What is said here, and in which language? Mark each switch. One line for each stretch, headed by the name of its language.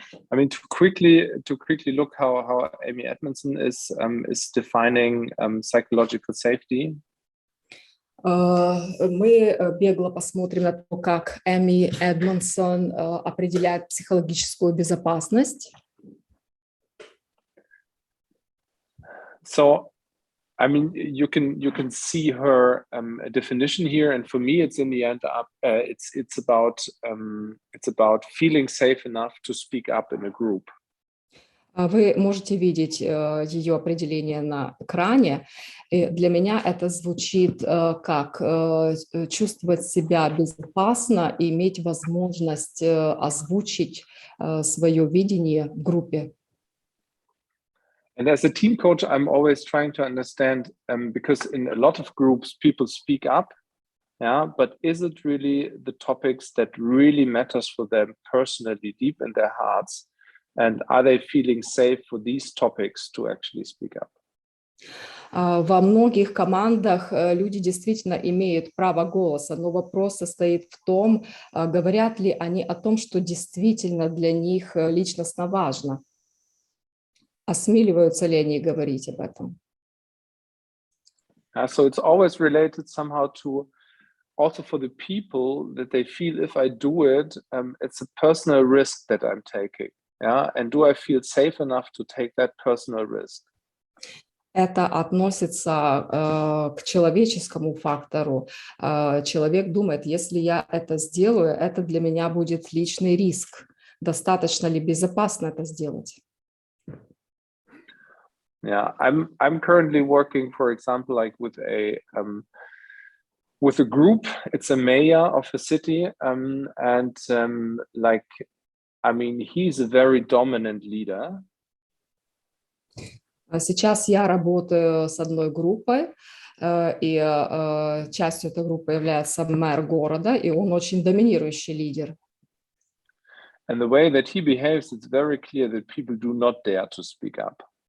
English: I mean, to quickly look how Amy Edmondson is defining psychological safety.
Russian: Мы бегло посмотрим на то, как Эми Эдмонсон определяет психологическую безопасность.
English: So, I mean, you can see her definition here, and for me, it's in the end it's about feeling safe enough to speak up in a group.
Russian: Вы можете видеть ее определение на экране. И для меня это звучит как чувствовать себя безопасно и иметь возможность озвучить свое видение в группе.
English: And as a team coach, I'm always trying to understand, because in a lot of groups, people speak up, yeah, but is it really the topics that really matters for them personally, deep in their hearts? And are they feeling safe for these topics to actually speak up?
Russian: Во многих командах люди действительно имеют право голоса, но вопрос состоит в том, говорят ли они о том, что действительно для них личностно важно. Осмеливаются ли они говорить об этом?
English: So it's always related somehow to also for the people that they feel if I do it, it's a personal risk that I'm taking. Yeah, and do I feel safe enough to take that personal risk?
Russian: Это относится к человеческому фактору. Человек думает, если я это сделаю, это для меня будет личный риск. Достаточно ли безопасно это сделать?
English: Yeah, I'm currently working, for example, like with a group. It's a mayor of a city, and like, I mean, he's a very dominant leader.
Russian: Сейчас я работаю с одной группой. и частью этой группы является мэр города, и он очень доминирующий лидер.
English: And the way that he behaves, it's very clear that people do not dare to speak up.